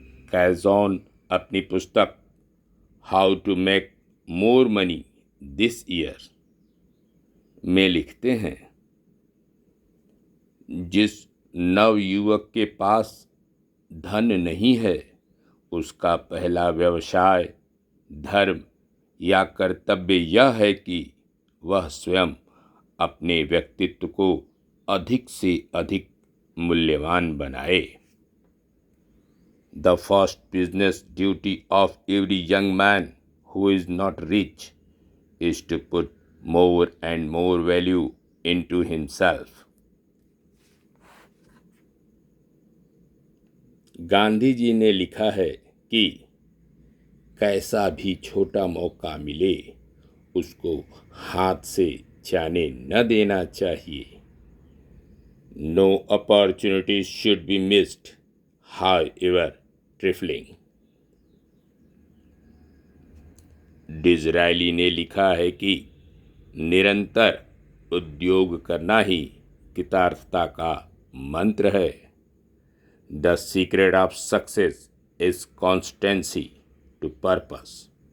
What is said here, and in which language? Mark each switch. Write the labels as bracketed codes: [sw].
[hi] कैज़ॉन अपनी पुस्तक how to make more money this year में लिखते हैं, जिस नवयुवक के पास धन नहीं है उसका पहला व्यवसाय, धर्म या कर्तव्य यह है कि वह स्वयं अपने व्यक्तित्व को अधिक से अधिक मूल्यवान बनाए। [en] The first business duty of every young man who is not rich is to put more and more value into himself। [hi] Gandhi ji ने लिखा है कि कैसा भी छोटा मौका मिले उसको हाथ से जाने न देना चाहिए। [en] No opportunities should be missed, however trifling। [hi] Disraeli ने लिखा है कि निरंतर उद्योग करना ही कृतार्थता का मंत्र है। [en] The secret of success is constancy to purpose.